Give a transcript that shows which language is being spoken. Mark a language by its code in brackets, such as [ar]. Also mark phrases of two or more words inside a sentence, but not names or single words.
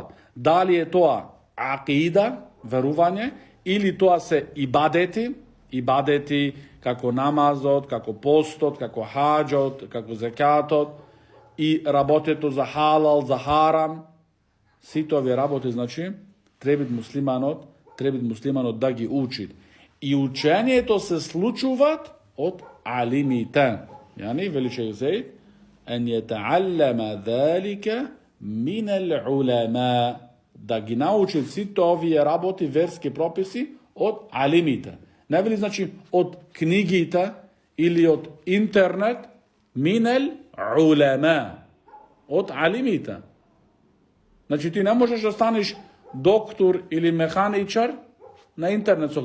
[mk] Дали е тоа акида, верување, или тоа се ибадети како намазот, како постот, како хаџот, како зекатот, и работето за халал, за харам, сите овие работи, значи, треба муслиманот да ги учи. И учењето се случуваат од алимите. Вели шейх [ar] Заид, أن يتعلم ذلك من العلماء, [mk] да ги научи сите овие работи, верски прописи од алимите. Не вели, значи, од книгите или од интернет, [ar] من العلماء, [mk] од алимите. Значи, ти не можеш да станеш доктор или механичар на интернет со гледање.